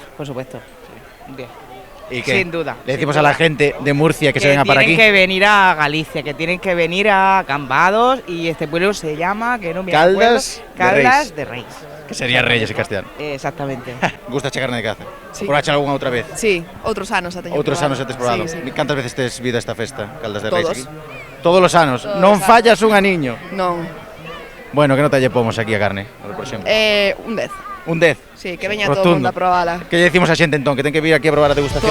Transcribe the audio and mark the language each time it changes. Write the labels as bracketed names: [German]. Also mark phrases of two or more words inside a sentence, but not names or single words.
[Spanish] 10, por supuesto. Sí, un 10. ¿Y qué? Sin duda. Le decimos a la gente de Murcia que se venga para aquí. Tienen que venir a Galicia, que tienen que venir a Cambados y este pueblo se llama, que no me Caldas acuerdo, Caldas de Reis. Que sería Reyes en castellano. Exactamente. [Galician] Gusta esta carne de caza? Sí. Probache algunha outra vez? Sí, outros anos a teño Outros probado. anos tes probado? Sí, sí. Cantas veces tes vido esta festa, Caldas de Todos. Reis aquí? Todos os anos. Todos Non os fallas un aniño. Non. Bueno, que nota lle pomos aquí a carne, por exemplo? Un 10. Un 10. Sí, que veña todo o mundo a probala. Que lle decimos a xente entón, que ten que vir aquí a probar a degustación?